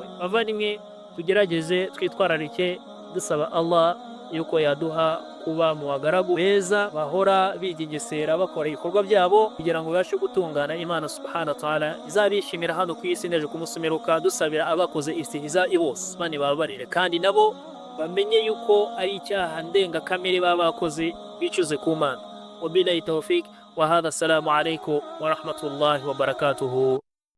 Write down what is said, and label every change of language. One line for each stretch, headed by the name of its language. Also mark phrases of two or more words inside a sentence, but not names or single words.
Kinyarwanda: Bavandimwe, tugerageze twitwararike dusaba Allah yuko yaduha kuba mu bagaragu beza bahora bigengesera bakora ibikorwa byabo kugira ngo babashe gutungana. Imana
Arabic: سبحانه وتعالى
Kinyarwanda: izabishimira hano ku isi neje kumusumiruka. Dusabira abakoze istihza bose Imana ibabarire, kandi nabo bamenye yuko ari icyaha ndengakamere baba bakoze, bicuze ku Mana.
Arabic: وبالله التوفيق وهذا. السلام عليكم ورحمة الله وبركاته.